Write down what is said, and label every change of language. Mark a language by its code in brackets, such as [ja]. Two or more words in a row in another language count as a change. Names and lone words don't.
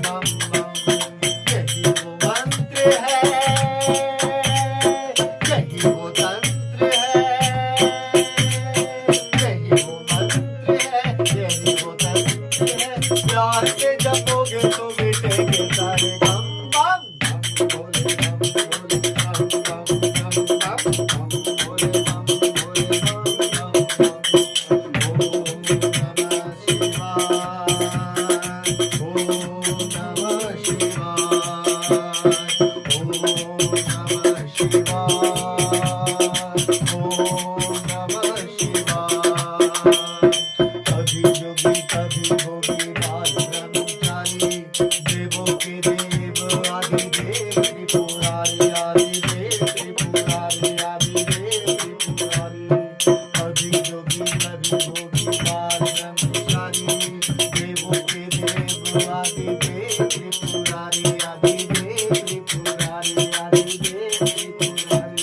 [hi] यही वो मंत्र है, यही वो तंत्र है, यही वो मंत्र है, यही वो तंत्र है। प्यार से जपोगे तो मिटेंगे सारे गम बम भोले बम भोले बम भोले बम भोले बम [sa] ओम नमः शिवाय, ओम नमः शिवाय, ओम नमः शिवाय, ओम नमः शिवाय। [hi] कभी जोगी कभी भोगी बाल ब्रह्मचारी, देवों के देव आदि देव त्रिपुरारी, आदि देव त्रिपुरारी, आदि देव त्रिपुरारी। कभी जोगी कभी भोगी बाल ब्रह्मचारी, देवों के देव आदि देव त्रिपुरारी, आदि देव त्रिपुरारी, आदि देव त्रिपुरारी।